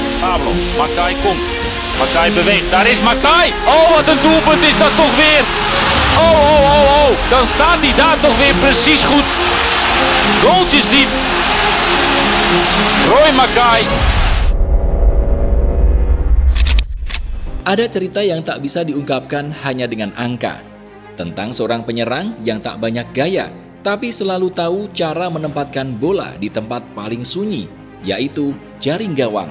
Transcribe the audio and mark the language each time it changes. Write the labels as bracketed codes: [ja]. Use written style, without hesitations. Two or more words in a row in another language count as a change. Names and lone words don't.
[nl] Pablo. Mackay komt. Mackay beweegt. Daar is Mackay. Oh, wat een doelpunt is dat toch weer. Oh. Dan staat hij daar toch weer precies goed. Goaltjesdief. Roy Mackay. [id] Ada cerita yang tak bisa diungkapkan hanya dengan angka. Tentang seorang penyerang yang tak banyak gaya, tapi selalu tahu cara menempatkan bola di tempat paling sunyi, yaitu jaring gawang.